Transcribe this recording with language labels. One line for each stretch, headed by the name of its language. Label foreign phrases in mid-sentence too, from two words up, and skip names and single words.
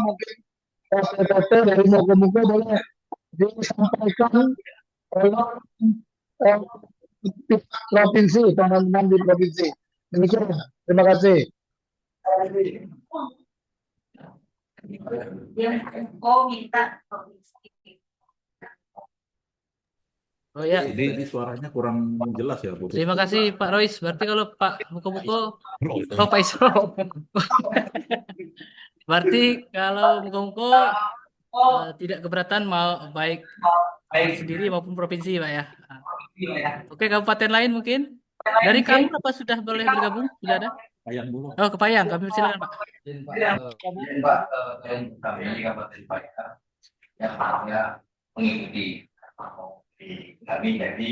Indonesian: Mungkin PPT dari Muko-Muko boleh disampaikan oleh provinsi, teman-teman di provinsi. Demikian. Terima kasih. Oh ya, Jadi suaranya kurang jelas ya, Bu. terima kasih Pak Rois. Berarti kalau Pak Muko-Muko, oh Pak Isro. Berarti kalau Muko-Muko tidak keberatan mau baik sendiri maupun provinsi, Pak ya. Oke, kabupaten lain mungkin. Dari kamu apa sudah boleh bergabung? Sudah ada? Payang dulu. Oh, ke Payang. Kami silakan, Pak. Pak, kami di Kabupaten Payang yang hanya mengikuti kami jadi